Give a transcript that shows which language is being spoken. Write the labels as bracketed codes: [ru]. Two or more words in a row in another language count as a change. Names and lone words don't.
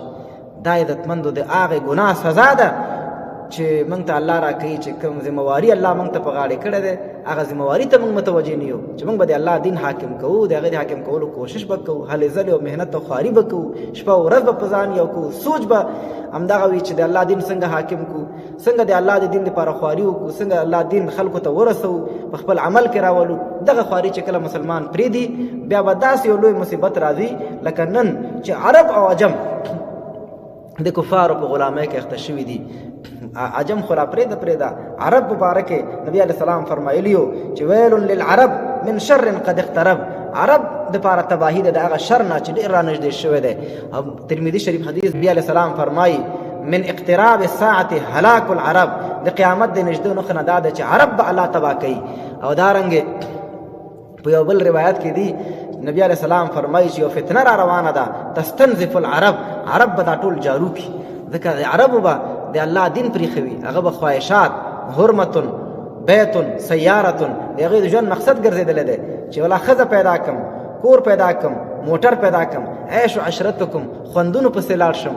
[ps] دا عزتمندو د هغې ګناه سزا ده چې موږ ته الله راکوي چې کوم ذمواري الله موږ ته په غاړې کړی دی، هغه ذمواري ته موږ متوجه نه یو چې موږ به د الله دین حاکم کوو، د هغې د حاکم کولو کوشش به کوو، هلې ځلې او محنت او خواري به کوو، شپه او ورځ به په ځان یو کوو، سوچ به همدغه وي چې د الله دین څنګه حاکم کوو، څنګه د الله د دین لپاره خواري وکړو، څنګه الله دین خلکو ته ورسوو، په خپل عمل کې راولو. دغه خواري چې کله مسلمان پرېږدي بیا به داسې یو لوی مصیبت راځي لکه نن چې عرب او عجم د کفارو په غلامۍ کې اخته شوي دي. عجم خو لا پرېږده، عرب مبارک نبی علیه السلام فرمایلیو چې [ar] ویل للعرب من شر قد اقترب. [ps] عرب دپاره تباهي ده د هغه شر نه چې ډېر رانږدې شوی دی. ترمذي شریف حدیث نبی علیه السلام فرمایي [ar] من اقتراب الساعة هلاك العرب، [ps] د قیامت د نږدې نښه نه دا ده چې عرب به الله تباه کوي. او دارنګې په یو بل روایت کې دی نبی علیه السلام فرمایي چې یو فتنه را روانه ده [ar] تستنزف العرب، [ps] عرب به دا ټول جارو کړي، ځکه عربو به د الله دین پرېښوي، هغه به خواهشات، حرمتن، بیتن، سیارتن، د هغې د ژوند مقصد ګرځېدلی دی چې ولا ښځه پیدا کړم، کور پیدا کړم، موټر پیدا کړم، عیش و عشرت وکړم، خوندونو پسې لاړ شم.